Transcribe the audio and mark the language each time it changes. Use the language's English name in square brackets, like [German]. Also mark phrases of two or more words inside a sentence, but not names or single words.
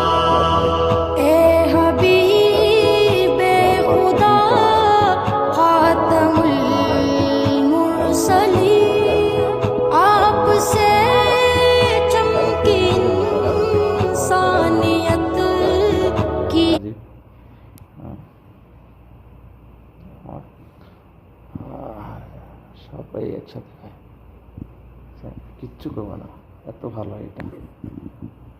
[Urdu] اے حبیب خدا خاتم المرسلین آپ سے چمکی انسانیت کی [Bangla] সবাই একসাথে খায়, কিচ্ছু করবো না, এত ভালো এটা।